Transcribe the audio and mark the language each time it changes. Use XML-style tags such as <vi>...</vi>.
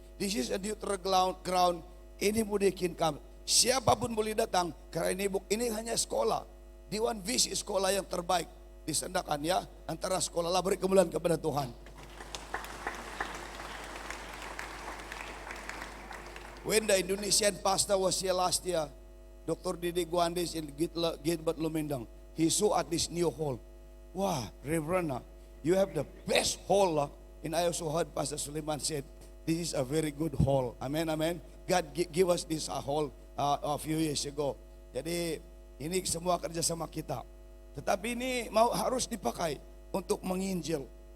<en>This is a neutral ground.</en> <ms>Ini memungkinkan siapapun boleh datang karena ini hanya sekolah. Diwan visi sekolah yang terbaik di Sendakan, ya. Antara sekolah lah, beri kemuliaan kepada Tuhan.</ms> <en>When the Indonesian pastor was here last year, Dr. Didi Guandis in Gilbert Lumendang, he saw at this new hall. Wah, Reverend, you have the best hall. And I also heard Pastor Suleiman said, this is a very good hall. Amen, amen. God give us this hall a few years ago.</en> <ms>Jadi ini semua kerjasama kita. Tetapi ini harus dipakai untuk menginjil.</ms>